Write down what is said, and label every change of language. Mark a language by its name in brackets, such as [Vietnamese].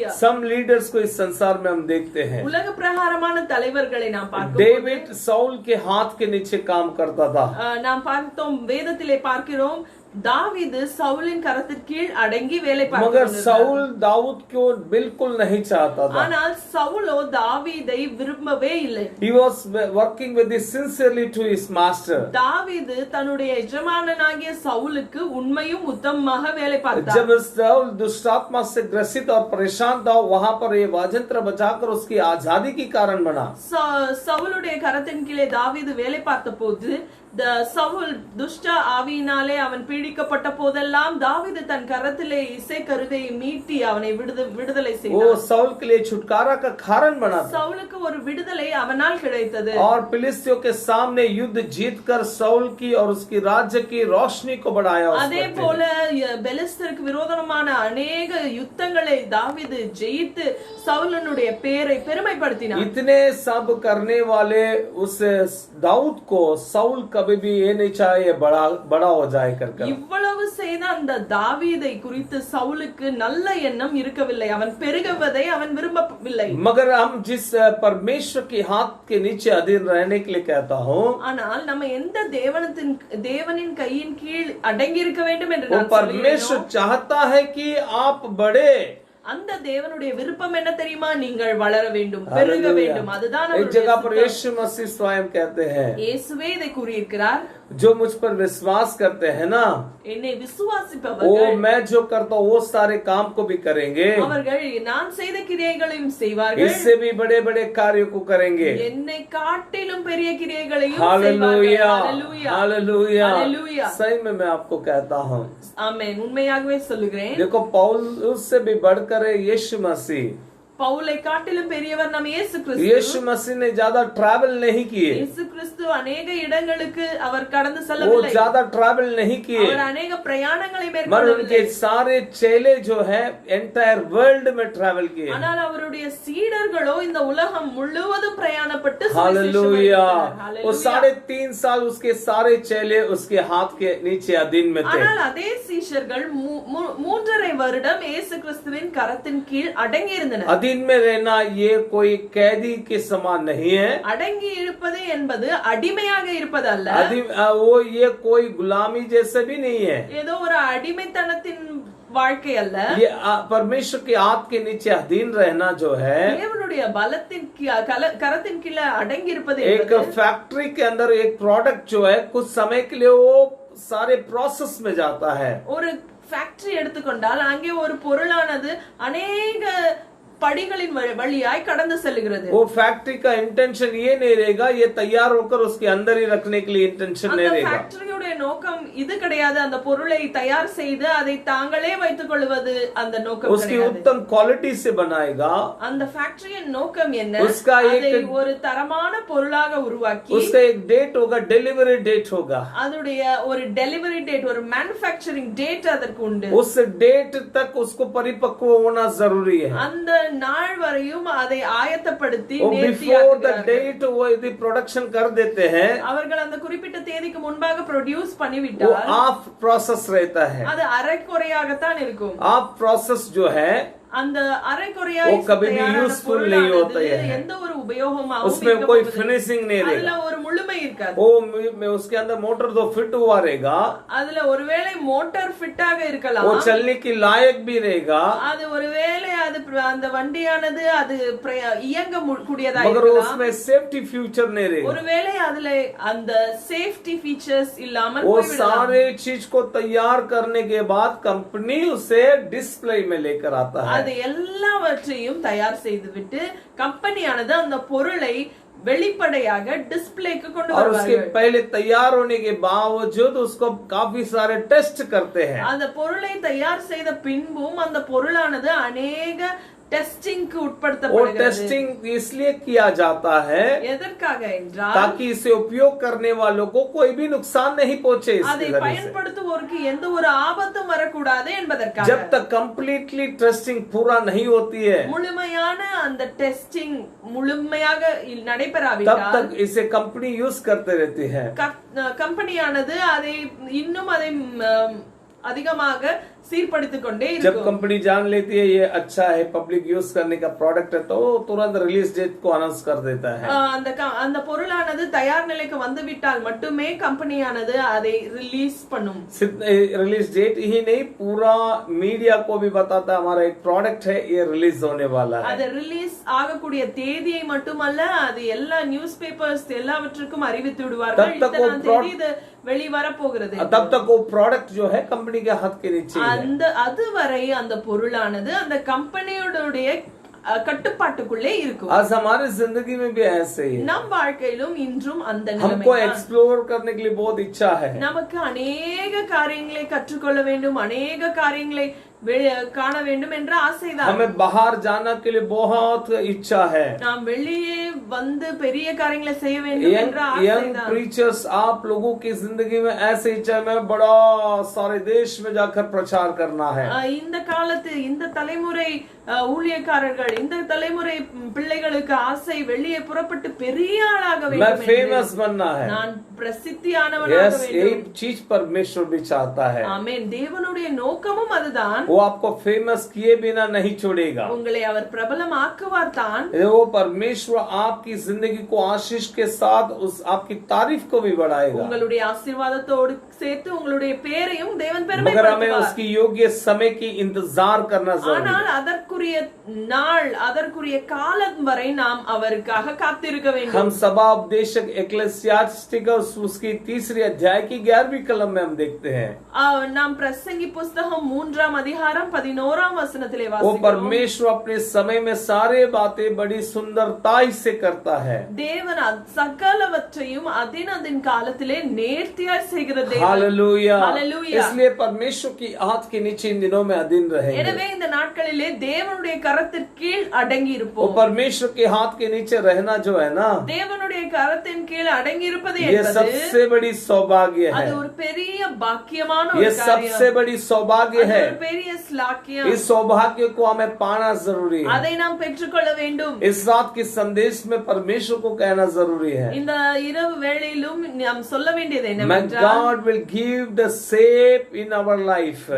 [English] Some leaders [Hindi] को इस संसार में हम देखते हैं। [Tamil] உலக பிரகாரமான தலைவர்களை நாம் பார்க்கிறோம். [Hindi] डेविड साउल के हाथ के नीचे काम करता था। [Tamil] நாம் பார்த்தோம், வேதத்திலே பார்க்கிறோம், தாவீது சவுலின் கரத்தின் கீழ் அடங்கி வேலை [Hindi] मगर [Tamil] பார்த்தார். [Hindi] साउल दाऊद को बिल्कुल नहीं चाहता था। [Tamil] ஆனால் சவுலோ தாவீதை விரும்பவே இல்லை. [English] He was working with this sincerely to his master. [Tamil] தாவீது தன்னுடைய எஜமானனாகிய சவுலுக்கு உண்மையும் உத்தமமாக வேலை பார்த்தார். [Hindi] जब साउल दुष्टात्मा से ग्रसित और परेशान था, वहां पर ये वाजंत्र बचाकर उसकी आजादी की कारण बना। [Tamil] சவுலுடைய கரத்தின் கீழே தாவீது வேலை பார்த்த போது சவுல் துஷ்ட ஆவியினாலே அவன் பீடிக்கப்பட்ட போதெல்லாம் தாவீது தன் கரத்திலே இசை கருவியை மீட்டி அவனை விடுதலை செய்தார். [Hindi] वो साउल के लिए छुटकारा का कारण बना था। [Tamil] சவுலுக்கு ஒரு விடுதலை அவனால் கிடைத்தது. [Hindi] और फिलिस्तियों के सामने युद्ध जीतकर साउल की और उसकी राज्य की रोशनी को बढ़ाया। [Tamil] அதே போல பெலிஸ்தருக்கு விரோதமான अनेक யுத்தங்களை தாவீது ஜெயித்து சவுலனுடைய பேரை பெருமைப்படுத்தினார். [Hindi] इतने सब करने वाले उस दाऊद को साउल कभी भी ये नहीं चाहे बड़ा हो जाए करके। [Tamil] இவ்வளவு செய்த அந்த தாவீதை குறித்து சவுலுக்கு நல்ல எண்ணம் இருக்கவில்லை, அவன் பெருகுவதை அவன் விரும்பவில்லை. [Hindi] मगर हम जिस परमेश्वर के हाथ के नीचे अधीन रहने के लिए कहता हूँ, [Tamil] ஆனால் நம்ம எந்த தேவனின் கையின் கீழ் அடங்கி இருக்க வேண்டும் என்று [Hindi] वो परमेश्वर चाहता है कि आप बड़े। [Tamil] அந்த தேவனுடைய விருப்பம் என்ன தெரியுமா? நீங்கள் வளர வேண்டும், பெருக வேண்டும். அதுதான் [Hindi] एक जगह पर यीशु मसीह स्वयं कहते हैं, [Tamil] இயேசுவே இதை கூறியிருக்கிறார், [Hindi] जो मुझ पर विश्वास करते हैं ना, [Tamil] என்னை [Hindi] वो [Tamil] விசுவாசிப்பவர்கள் [Hindi] मैं जो करता हूँ वो सारे काम को भी करेंगे, [Tamil] அவர்கள் நான் செய்த கிரியைகளையும் செய்வார்கள், [Hindi] इससे भी बड़े बड़े कार्यों को करेंगे। [Tamil] என்னை காட்டிலும் பெரிய கிரியைகளையும் [Hindi] हालेलुया, [Tamil] செய்வார்கள். [Hindi] Hallelujah, hallelujah. सही में मैं आपको कहता हूँ। [Tamil] ஆமென், உண்மையாகவே சொல்லுகிறேன். [Hindi] देखो पौलुस से भी बढ़कर यीशु मसीह, [Tamil] பவுலை காட்டிலும் பெரியவர் நம்ம இயேசு கிறிஸ்து. [Hindi] यीशु मसीह ने ज्यादा ट्रैवल नहीं किए, [Tamil] இயேசு கிறிஸ்து अनेक இடங்களுக்கு அவர் கடந்து [Hindi] वो [Tamil] செல்லவில்லை, [Hindi] ज्यादा ट्रैवल नहीं किए, [Tamil] அவர் अनेक பிரயாணங்களை [Hindi] मगर [Tamil] மேற்கொள்ளவில்லை. [Hindi] उनके सारे चेले जो है [English] entire world [Hindi] में ट्रैवल किए। [Tamil] ஆனால் அவருடைய சீடர்களோ இந்த உலகம் முழுவதும் பிரயாணப்பட்டு [Hindi] हालेलुया, [Tamil] சுவிசேஷம் [Hindi] वो 3.5 साल उसके सारे चेले उसके हाथ के नीचे अधीन में थे। [Tamil] ஆனால் அதே சீஷர்கள் 3.5 வருடம் இயேசு கிறிஸ்துவின் கரத்தின் கீழ் அடங்கி இருந்தனர். [Hindi] अधीन में रहना ये कोई कैदी के समान नहीं है। [Tamil] அடங்கி இருப்பது என்பது அடிமையாக இருப்பது அல்ல, [Hindi] वो ये कोई गुलामी जैसे भी नहीं है। [Tamil] ஏதோ ஒரு அடிமைத்தனத்தின் வாழ்க்கை அல்ல। [Hindi] ये परमेश्वर के हाथ के नीचे अधीन रहना जो है, [Tamil] தேவனுடைய பலத்தின் கரத்தின் கீழ அடங்கி இருப்பது [Hindi] एक फैक्ट्री के अंदर एक प्रोडक्ट जो है कुछ समय के लिए वो सारे प्रोसेस में जाता है। [Tamil] ஒரு ஃபேக்டரி எடுத்துக்கொண்டால் அங்கே ஒரு பொருளானது अनेक படிகளின் வழியாய் கடந்து செல்கிறது। [Hindi] वो फैक्ट्री का इंटेंशन ये नहीं रहेगा ये तैयार होकर उसके अंदर ही रखने के लिए इंटेंशन नहीं रहेगा। [Tamil] அந்த ஃபேக்டரியோட नोக்கம் இது கிடையாது, அந்த பொருளை தயார் செய்து அதை தாங்களே வைத்துக் கொள்வது அந்த நோக்கம் [Hindi] उसकी [Tamil] கிடையாது। [Hindi] उत्तम क्वालिटी से बनाएगा, [Tamil] அந்த ஃபேக்டரியின் நோக்கம் என்ன? [Hindi] उसका [Tamil] அதை ஒரு தரமான பொருளாக உருவாக்கி [Hindi] उसका एक डेट होगा, डिलीवरी डेट होगा, [Tamil] அதுடைய ஒரு டெலிவரி டேட், ஒரு मैन्युफैक्चरिंग डेट அதற்கு உண்டு। [Hindi] उस डेट तक उसको परिपक्व होना जरूरी है। [Tamil] அந்த நாள் வரையும் அதை ஆயத்தப்படுத்தி [English] before the date [Hindi] वो यदि प्रोडक्शन कर देते हैं, [Tamil] அவர்கள் அந்த குறிப்பிட்ட தேதிக்கு முன்பாக ப்ரொடியூஸ் [Hindi] वो [Tamil] பண்ணிவிட்டால் [Hindi] ऑफ प्रोसेस रहता है। [Tamil] அது அரைக்குறையாகத்தான் இருக்கும்। [Hindi] ऑफ प्रोसेस जो है [Tamil] அந்த அரைக்குறையாய் [Hindi] वो कभी भी यूजफुल नहीं होता है, [Tamil] எந்த ஒரு உபயோகமாகவும் [Hindi] उसमें कोई फिनिशिंग नहीं [Tamil] அதுல [Hindi] रहेगा। [Tamil] ஒரு முழுமை இருக்காது। [Hindi] वो उसके अंदर मोटर तो फिट हुआ रहेगा, [Tamil] அதுல ஒருவேளை மோட்டார் ஃபிட் ஆக இருக்கலாம், [Hindi] वो चलने की लायक भी रहेगा, [Tamil] அது ஒருவேளை அது அந்த வண்டியானது அது இயங்க கூடியதா [Hindi] मगर [Tamil] இருக்கலாம், [Hindi] उसमें सेफ्टी फ्यूचर नहीं रहेगा। [Tamil] ஒருவேளை அதுல அந்த சேஃப்டி ஃபீச்சர்ஸ் இல்லாமல் [Hindi] वो [Tamil] போய்விடலாம்। [Hindi] सारे चीज को तैयार करने के बाद कंपनी उसे डिस्प्ले में लेकर आता है। [Tamil] அது எல்லாவற்றையும் தயார் செய்துவிட்டு கம்பெனியானது அந்த பொருளை வெளிப்படையாக டிஸ்ப்ளேக்கு கொண்டு [Hindi] और उसके [Tamil] வருவார்கள். [Hindi] पहले तैयार होने के बावजूद उसको काफी सारे टेस्ट करते हैं। [Tamil] அந்த பொருளை தயார் செய்த பின்பும் அந்த பொருளானது அநேக டெஸ்டிங்க்கு [Hindi] वो [Tamil] உட்படுத்தப்படுகிறது. [Hindi] टेस्टिंग इसलिए किया जाता है [Tamil] எதற்காக என்றால் [Hindi] ताकि इसे उपयोग करने वालों को कोई भी नुकसान नहीं पहुंचे [Tamil] அதை [Hindi] इसके जरिए से। [Tamil] பயன்படுத்துவோருக்கு எந்த ஒரு ஆபத்தும் வரக்கூடாது என்பதற்காக. [Hindi] जब तक कंप्लीटली टेस्टिंग पूरा नहीं होती है [Tamil] முழுமையான அந்த டெஸ்டிங் முழுமையாக [Hindi] तब [Tamil] நடைபெறாவிட்டால் [Hindi] तक इसे कंपनी यूज करते रहती है। [Tamil] கம்பெனியானது அதை இன்னும் அதை அதிகமாக சீர்படுத்திக் கொண்டே [Hindi] जब [Tamil] இருக்கும். [Hindi] कंपनी जान लेती है ये अच्छा है पब्लिक यूज करने का प्रोडक्ट है तो वो तुरंत रिलीज डेट को अनाउंस कर देता है। [Tamil] அந்த பொருளானது தயார் நிலைக்கு வந்துவிட்டால் மட்டுமே கம்பெனியானது அதை ரிலீஸ் பண்ணும். [Hindi] रिलीज डेट ही नहीं पूरा मीडिया को भी बताता है हमारा एक प्रोडक्ट है ये रिलीज होने वाला है। [Tamil] அது ரிலீஸ் ஆகக்கூடிய தேதியை மட்டுமல்ல அது எல்லா நியூஸ் பேப்பர்ஸ் எல்லாவற்றுக்கும் அறிவித்து விடுவார்கள். இத்தனாம் தேதி இது வெளிவர போகிறது. [Hindi] तब तक वो प्रोडक्ट जो है कंपनी के हाथ के नीचे है। [Tamil] அதுவரை அந்த பொருளானது அந்த கம்பெனியோட கட்டுப்பாட்டுக்குள்ளே இருக்கும். [Hindi] आज हमारी जिंदगी में भी ऐसे ही है। [Tamil] நம் வாழ்க்கையிலும் இன்றும் அந்த [Hindi] हमको [Tamil] நிலைமை [Hindi] एक्सप्लोर करने के लिए बहुत इच्छा है। [Tamil] நமக்கு அநேக காரியங்களை கற்றுக்கொள்ள வேண்டும், அநேக காரியங்களை காண வேண்டும் என்ற ஆசைதான். [Hindi] हमें बाहर जाना के लिए बहुत इच्छा है। [Tamil] நாம் வெளியே வந்து பெரிய காரியங்களை செய்ய வேண்டும் என்ற [English] young [Tamil] ஆசைதான். [Hindi] प्रीचर्स आप लोगों की जिंदगी में ऐसे इच्छा है मैं बड़ा सारे देश में जाकर प्रचार करना है। [Tamil] இந்த காலத்து இந்த தலைமுறை ஊழியக்காரர்கள் இந்த தலைமுறை பிள்ளைகளுக்கு ஆசை வெளியே புறப்பட்டு பெரிய ஆளாக [Hindi] मैं [Tamil] வேண்டும், [Hindi] फेमस बनना है। [Tamil] நான் பிரசித்தியானவனாக [English] यस [Tamil] வேண்டும். [Hindi] यही चीज परमेश्वर भी चाहता है। [Tamil] ஆமென். தேவனுடைய நோக்கமும் அதுதான். [Hindi] वो आपको फेमस किए बिना नहीं छोड़ेगा। [Tamil] உங்களை அவர் பிரபலம் ஆக்குவார் தான். [Hindi] वो परमेश्वर आपकी जिंदगी को आशीष के साथ उस आपकी तारीफ को भी बढ़ाएगा। [Tamil] உங்களுடைய ஆசீர்வாதத்தோடு சேர்த்து உங்களுடைய பேரையும் தேவன் [Hindi] मगर हमें [Tamil] பெருமைப்படுத்துவார். [Hindi] उसकी योग्य समय की इंतजार करना जरूरी [Tamil] ஆனால் [Hindi] है। [Tamil] அதற்குரிய நாள் அதற்குரிய காலம் வரை நாம் அவருக்காக காத்திருக்க வேண்டும். [Hindi] हम सभा उपदेशक एक्लेसियास्टिकस उसकी 3 अध्याय की 11वीं कलम में हम देखते हैं [Tamil] நாம் பிரசங்கி புஸ்தகம் 3ஆம் அதிகாரம் 11ஆம் வசனத்திலே [Hindi] वो [Tamil] வாசிக்கிறோம். [Hindi] परमेश्वर अपने समय में सारे बातें बड़ी सुंदरता से करता है। [Tamil] தேவன் சகலவற்றையும் அதின் காலத்திலே நேர்த்தியாய் செய்கிற தேவன். [Hindi] हालेलुया। हालेलुया। इसलिए परमेश्वर की हाथ के नीचे इन दिनों में अधीन रहेंगे। [Tamil] எனவே இந்த நாட்களிலே தேவனுடைய கரத்தின் கீழ் அடங்கி [Hindi] वो [Tamil] இருப்போம். [Hindi] परमेश्वर के हाथ के नीचे रहना जो है ना [Tamil] தேவனுடைய கரத்தின் கீழ் அடங்கி இருப்பது [Hindi] ये [Tamil] என்பது [Hindi] सबसे बड़ी सौभाग्य है। [Tamil] அது ஒரு பெரிய பாக்கியமான [Hindi] ये [Tamil] ஒரு காரியம். [Hindi] सबसे बड़ी सौभाग्य [Tamil] அது [Hindi] है। [Tamil] ஒரு பெரிய ஸ்லாக்கியம். [Hindi] इस सौभाग्य को हमें पाना जरूरी है। [Tamil] அதை நாம் பெற்றுக்கொள்ள வேண்டும். [Hindi] इस रात के संदेश में परमेश्वर को कहना जरूरी है [Tamil] இந்த இரவு வேளையிலும் நாம் சொல்ல வேண்டியது [English] My [Tamil] என்னவென்றால் [English] God will give the shape in our life.